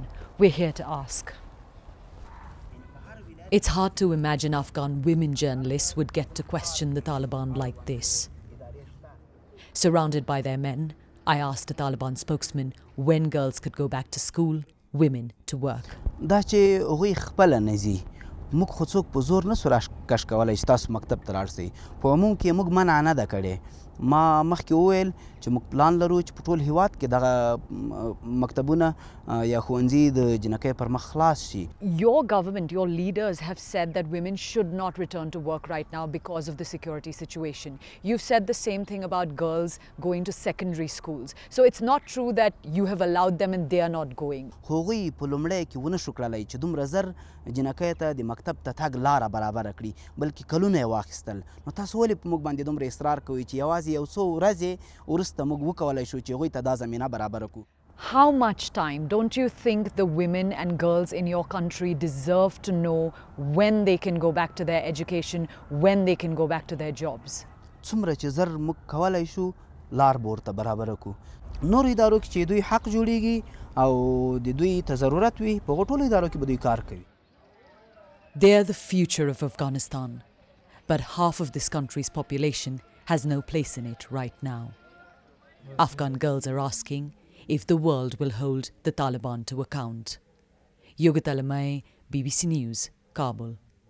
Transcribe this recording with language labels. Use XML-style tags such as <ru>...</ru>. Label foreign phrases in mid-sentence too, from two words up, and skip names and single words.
<en>We're here to ask. It's hard to imagine Afghan women journalists would get to question the Taliban like this. Surrounded by their men, I asked a Taliban spokesman when girls could go back to school, women to work.</en> <ps>دا چې هغوی خپله نه ځي موږ خو څوک په زور نسو راکش کولی چې تاسو مکتب ته لاړ شئ په عموم کې موږ منع نه ده کړې ما مخکې وویل چې موږ پلان لرو چې په ټول هیواد کې دغه مکتبونه یا ښوونځي د جنکۍ پر مخ خلاص شي.</ps> <en>Your government, your leaders have said that women should not return to work right now because of the security situation. You've said the same thing about girls going to secondary schools. So it's not true that you have allowed them and they are not going.</en> <ps>هغوی په لومړی کې ونه شو کړلی چې دومره زر جنکۍ ته د مکتب ته تګ لاره برابره کړي بلکې کلونه یې واخیستل نو تاسو ولې په موږ باندې دومره اصرار کوئ چې یوازې یو څو ورځې وروسته موږ وکولی شو چې هغوی ته دا زمینه برابره کړو.</ps> <en>How much time don't you think the women and girls in your country deserve to know when they can go back to their education, when they can go back to their jobs?</en> <ps>څومره چې زر موږ کولی شو لار به ورته برابره کړو. نورو ادارو کې چې دوی حق جوړیږي او د دوی ته ضرورت وي په هغو ټولو ادارو کې به دوی کار کوي.</ps> <en>They're the future of Afghanistan, but half of this country's population has no place in it right now. Afghan girls are asking if the world will hold the Taliban to account. Yogita Limaye, BBC News, Kabul.</en>